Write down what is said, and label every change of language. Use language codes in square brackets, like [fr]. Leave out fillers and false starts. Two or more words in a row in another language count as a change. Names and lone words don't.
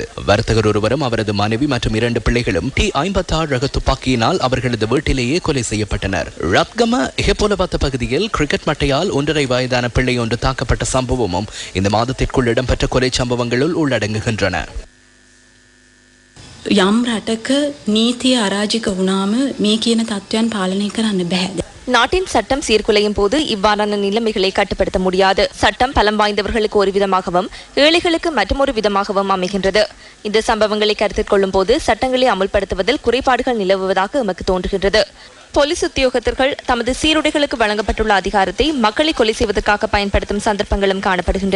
[ta] வர்த்தகர் ஒருவரும் அவரது மனைவி மற்றும் 2 பிள்ளைகளும் T56 ரக துப்பாக்கியினால் அவர்களது வீட்டிலேயே கொலை செய்யப்பட்டனர். ரத்கம ஹெப்போலவத்த பகுதியில் கிரிக்கெட் மட்டையால் 1.5 வயதான பிள்ளை ஒன்று தாக்கப்பட்ட சம்பவமும் இந்த மாதத்திற்குள் இடம்பெற்ற கொலை சம்பவங்களுள் உள்ளடங்குகின்றன. [si] යම් රටක නීතිය අරාජික වුණාම මේ කියන තත්ත්වයන් පාලනය කරන්න බෑ. [ta] நாட்டின் சட்டம் சீர்குலையும் போது இவ்வாறான நிலைமைகளை கட்டுப்படுத்த முடியாது. சட்டம் பலம் வாய்ந்தவர்களுக்கு ஒரு விதமாகவும் ஏழைகளுக்கு மற்றொரு விதமாகவும் அமைகின்றது. இந்த சம்பவங்களை கருத்தில் கொள்ளும் போது சட்டங்களை அமுல்படுத்துவதில் குறைபாடுகள் நிலவுவதாக எமக்கு தோன்றுகின்றது. போலீஸ் உத்தியோகத்தர்கள் தமது சீருடைகளுக்கு வழங்கப்பட்டுள்ள அதிகாரத்தை மக்களை கொலை செய்வதற்காக பயன்படுத்தும் சந்தர்ப்பங்களும் காணப்படுகின்றன.